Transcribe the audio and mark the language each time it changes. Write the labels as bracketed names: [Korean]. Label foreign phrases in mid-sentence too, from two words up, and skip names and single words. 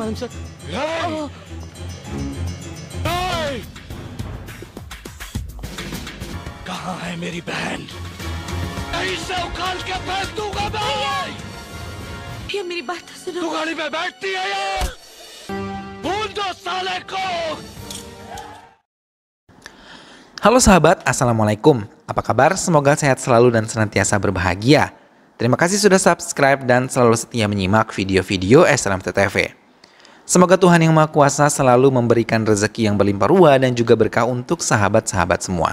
[Hindi] आंसर। कहाँ है मेरी बहन? इसे उखाड़ के फेंक दूंगा मैं। भैया मेरी बात तो सुनो। तू गाड़ी में बैठती है यार? भूल दो साले को। [Indonesian] Halo sahabat, Assalamualaikum. Apa kabar? Semoga sehat selalu dan senantiasa berbahagia. Terima kasih sudah subscribe dan selalu setia menyimak video-video SLMT-TV. Semoga Tuhan Yang Maha Kuasa selalu memberikan rezeki yang berlimpah ruah dan juga berkah untuk sahabat-sahabat semua.